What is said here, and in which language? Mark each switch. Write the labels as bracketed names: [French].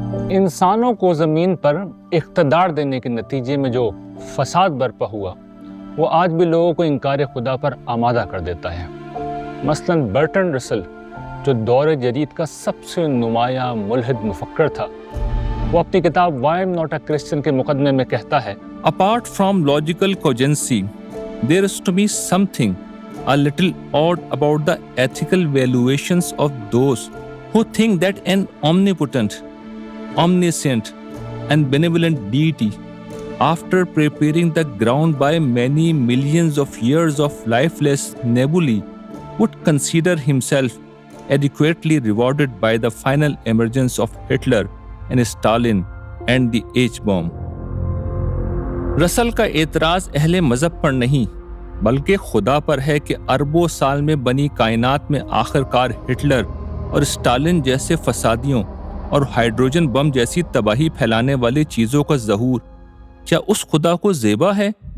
[Urdu] انسانوں کو زمین پر اقتدار دینے کے نتیجے میں جو فساد برپا ہوا وہ آج بھی لوگوں کو انکار خدا پر آمادہ کر دیتا ہے۔ مثلاً برٹن رسل جو دور جدید کا سب سے نمایاں ملحد مفکر تھا، وہ اپنی کتاب Why I'm Not a Christian کے مقدمے میں کہتا ہے [English] Apart from logical cogency, there is to me something a little odd about the ethical valuations of those who think that an omnipotent, omniscient and benevolent deity, after preparing the ground by many millions of years of lifeless nebulae, would consider himself adequately rewarded by the final emergence of Hitler and Stalin and the H-bomb. [Urdu] رسل کا اعتراض اہل مذہب پر نہیں بلکہ خدا پر ہے کہ اربوں سال میں بنی کائنات میں آخرکار ہٹلر اور اسٹالن جیسے فسادیوں اور ہائیڈروجن بم جیسی تباہی پھیلانے والی چیزوں کا ظہور کیا اس خدا کو زیبا ہے